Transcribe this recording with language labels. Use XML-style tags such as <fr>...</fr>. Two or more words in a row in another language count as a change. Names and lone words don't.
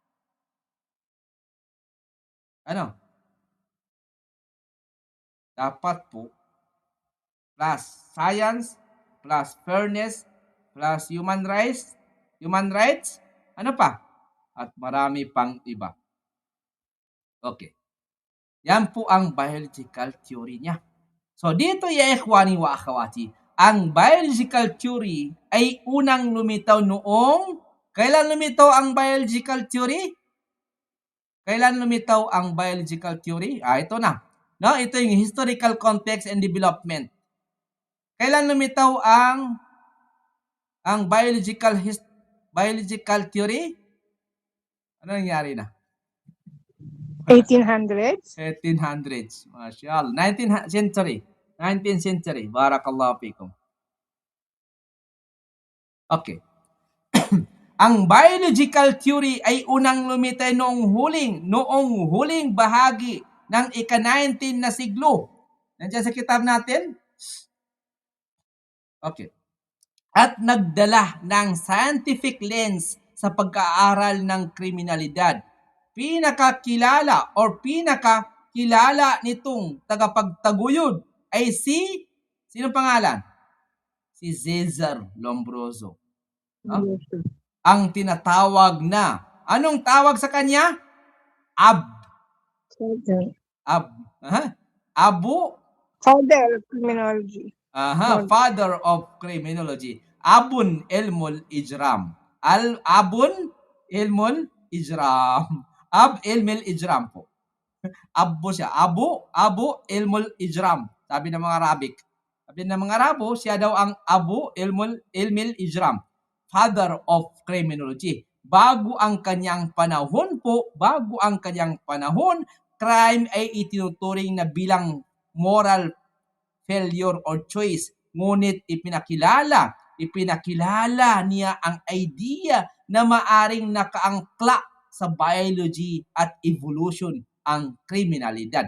<tl>Dapat po</tl> <en>plus science plus fairness plus human rights,</en> <tl>ano pa? At marami pang iba. Okay. Yan po ang</tl> <en>biological theory</en> <tl>niya. So dito</tl> <ar>يا إخواني وأخواتي,</ar> <tl>ang</tl> <en>biological theory</en> <tl>ay unang lumitaw noong, kailan lumitaw ang</tl> <en>biological theory?</en> <tl>Kailan lumitaw ang</tl> <en>biological theory?</en> <tl>Ito na. No, ito yung</tl> <en>historical context and development.</en> <tl>Kailan lumitaw ang</tl> <en>biological theory?</en> <tl>Ano nangyari na? 1800s.</tl> <en>1800s. Mashallah. 19th century. 19th century.</en> <ar>بارك الله فيكم.</ar> <tl>Okay. Ang</tl> <en>biological theory</en> <tl>ay unang lumitaw noong huling bahagi ng ika-19 na siglo. Nandiyan sa kitab natin? Okay. At nagdala ng</tl> <en>scientific lens</en> <tl>sa pag-aaral ng kriminalidad. Pinakakilala nitong tagapagtaguyod ay sino pangalan? Si Cesar Lombroso. No? Ang tinatawag na, anong tawag sa kanya?</tl> <en>Father of criminology. Father of criminology.</en> <ar>أبو علم الإجرام. أبو علم الإجرام. أب علم الإجرام po. Abu siya. أبو علم الإجرام.</ar> <tl>Sabi ng mga Arabic. Sabi ng mga Arabo, siya daw ang</tl> <ar>أبو علم الإجرام.</ar> <en>Father of criminology.</en> <tl>Bago ang kanyang panahon, crime ay itinuturing na bilang</tl> <en>moral failure or choice.</en> <tl>Ngunit ipinakilala niya ang idea na maaring nakaangkla sa biology at evolution ang kriminalidad.</tl>